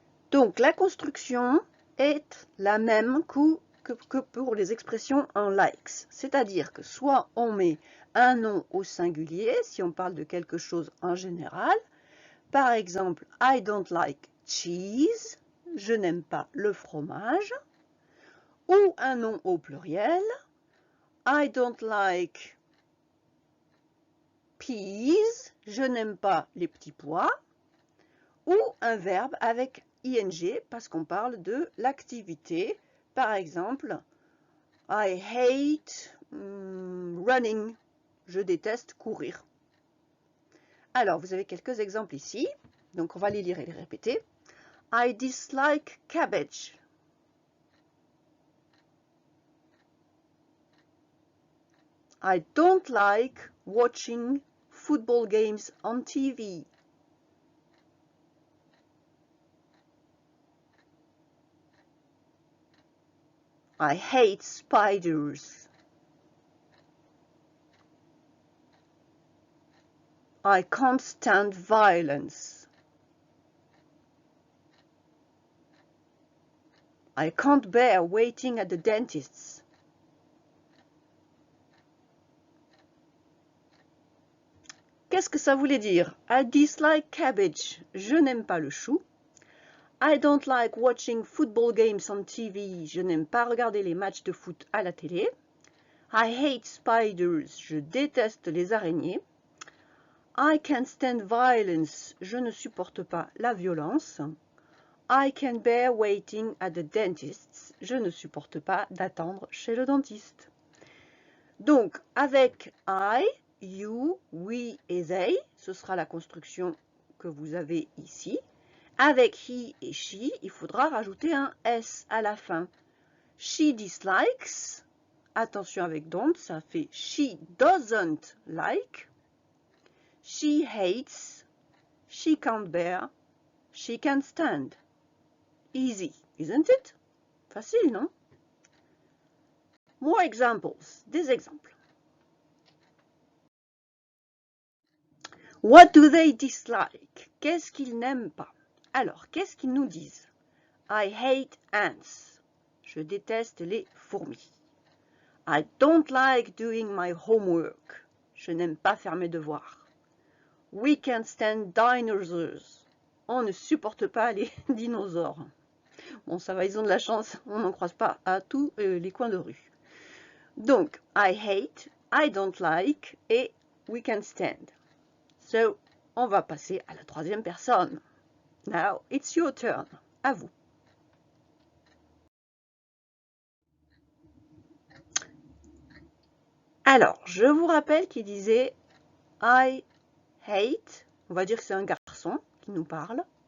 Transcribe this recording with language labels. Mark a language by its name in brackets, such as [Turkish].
[French] Donc la construction est la même que pour les expressions en likes. C'est-à-dire que soit on met un nom au singulier, si on parle de quelque chose en général. Par exemple, [English] I don't like cheese. [French] Je n'aime pas le fromage. Ou un nom au pluriel. [English] I don't like peas. [French] Je n'aime pas les petits pois. Ou un verbe avec ing parce qu'on parle de l'activité. Par exemple, [English] I hate running. [French] Je déteste courir. Alors, vous avez quelques exemples ici. Donc, on va les lire et les répéter. [English] I dislike cabbage. I don't like watching football games on TV. I hate spiders. I can't stand violence. I can't bear waiting at the dentist's. [French] Qu'est-ce que ça voulait dire? [English] I dislike cabbage. [French] Je n'aime pas le chou. [English] I don't like watching football games on TV. [French] Je n'aime pas regarder les matchs de foot à la télé. [English] I hate spiders. [French] Je déteste les araignées. [English] I can't stand violence. [French] Je ne supporte pas la violence. [English] I can't bear waiting at the dentist's. [French] Je ne supporte pas d'attendre chez le dentiste. Donc, avec I, you, we et they, ce sera la construction que vous avez ici. Avec he et she, il faudra rajouter un S à la fin. [English] She dislikes, [French] attention avec [English] don't, [French] ça fait [English] she doesn't like. She hates, she can't bear, she can't stand. Easy, isn't it? [French] Facile, non? [English] More examples, [French] des exemples. [English] What do they dislike? [French] Qu'est-ce qu'ils n'aiment pas? Alors, qu'est-ce qu'ils nous disent? [English] I hate ants. [French] Je déteste les fourmis. [English] I don't like doing my homework. [French] Je n'aime pas faire mes devoirs. [English] We can't stand dinosaurs. [French] On ne supporte pas les dinosaures. Bon, ça va, ils ont de la chance, on n'en croise pas à tous les coins de rue. Donc, [English] I hate, I don't like et we can't stand. So, [French] on va passer à la troisième personne. [English] Now, it's your turn. [French] À vous. Alors, je vous rappelle qu'il disait [English] I hate, [French] on va dire que c'est un garçon qui nous parle.